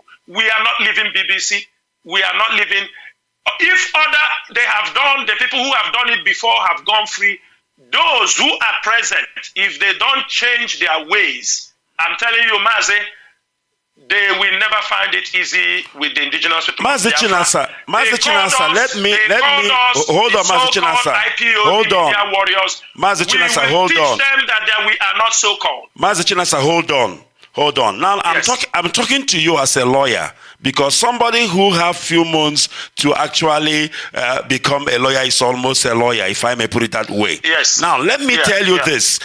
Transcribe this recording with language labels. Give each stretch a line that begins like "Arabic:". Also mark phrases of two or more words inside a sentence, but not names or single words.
English: We are not leaving BBC. We are not leaving. If they have done, the people who have done it before have gone free, those who are present, if they don't change their ways, I'm telling you, Mazi, they will never find it easy with the indigenous people. Mazi Chinasa, let me hold on, Mazi Chinasa. Hold on. Mazi Chinasa, hold on. We will teach them that we are not so called. Mazi Chinasa, hold on. Now I'm talking to you as a lawyer, because somebody who have few months to actually become a lawyer is almost a lawyer, if I may put it that way. Yes. Now let me tell you this.